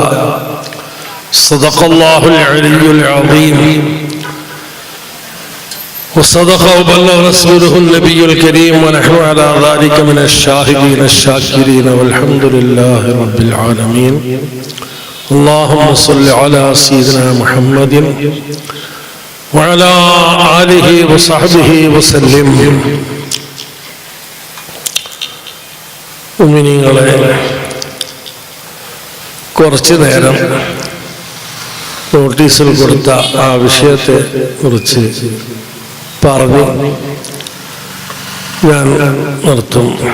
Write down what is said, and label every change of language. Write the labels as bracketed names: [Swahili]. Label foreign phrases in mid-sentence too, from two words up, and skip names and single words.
[Arabic] صدق الله العلي العظيم وصدق وبلغ رسوله النبي الكريم ونحن على ذلك من الشاهدين الشاكرين والحمد لله رب العالمين. اللهم صل على سيدنا محمد وعلى آله وصحبه وسلم. [Malayalam] മുഅ്മിനീങ്ങളെ, കുറച്ചു നേരം നോട്ടീസിൽ കൊടുത്ത ആ വിഷയത്തെ കുറിച്ച് പറഞ്ഞ് ഞാൻ നിർത്തും.